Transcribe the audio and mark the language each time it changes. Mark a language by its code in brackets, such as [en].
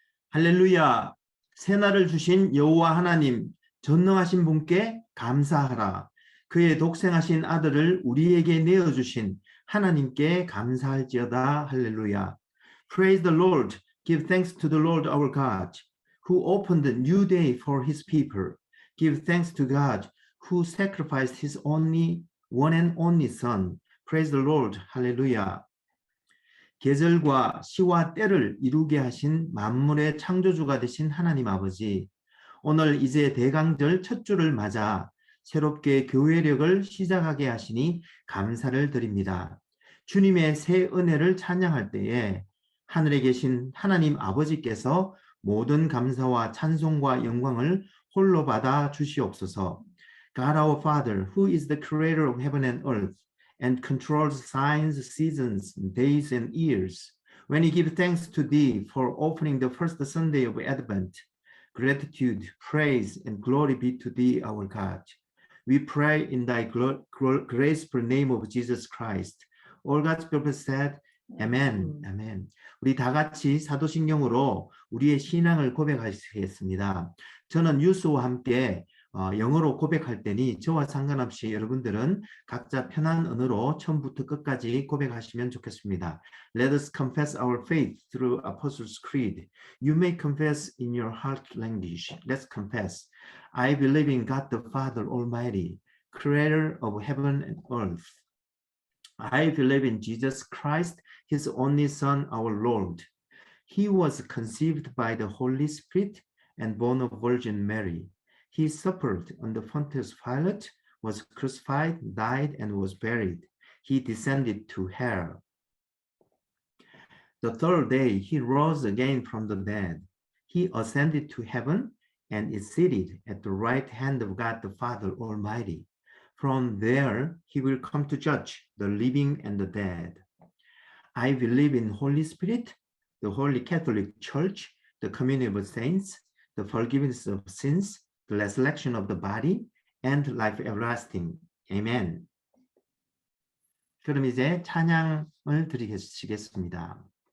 [ko] 할렐루야. 새날을 주신 여호와 하나님 전능하신 분께 감사하라. 그의 독생하신 아들을 우리에게 내어주신 하나님께 감사할지어다. [en] 할렐루야. Praise the Lord. Give thanks to the Lord our God, who opened a new day for his people. Give thanks to God, who sacrificed his one and only son. Praise the Lord. 할렐루야. [ko] 계절과 시와 때를 이루게 하신 만물의 창조주가 되신 하나님 아버지, 오늘 이제 대강절 첫 주를 맞아 새롭게 교회력을 시작하게 하시니 감사를 드립니다. 주님의 새 은혜를 찬양할 때에 하늘에 계신 하나님 아버지께서 모든 감사와 찬송과 영광을 홀로 받아 주시옵소서. [en] God our Father, who is the creator of heaven and earth, and controls signs, seasons, days, and years. When we give thanks to thee for opening the first Sunday of Advent, gratitude, praise, and glory be to thee, our God. We pray in thy graceful name of Jesus Christ. All God's people said, Amen, Amen. [ko] 우리 다 같이 사도신경으로 우리의 신앙을 고백하시겠습니다. 저는 유수와 함께 영어로 고백할 때니 저와 상관없이 여러분들은 각자 편한 언어로 처음부터 끝까지 고백하시면 좋겠습니다. [en] Let us confess our faith through Apostles' Creed. You may confess in your heart language. Let's confess. I believe in God the Father Almighty, creator of heaven and earth. I believe in Jesus Christ, his only Son, our Lord. He was conceived by the Holy Spirit and born of Virgin Mary. He suffered under Pontius Pilate, was crucified, died, and was buried. He descended to hell. The third day, he rose again from the dead. He ascended to heaven and is seated at the right hand of God the Father Almighty. From there, he will come to judge the living and the dead. I believe in Holy Spirit, the Holy Catholic Church, the communion of saints, the forgiveness of sins, the resurrection of the body, and life everlasting. Amen. [ko] 그럼 이제 찬양을 드리겠습니다.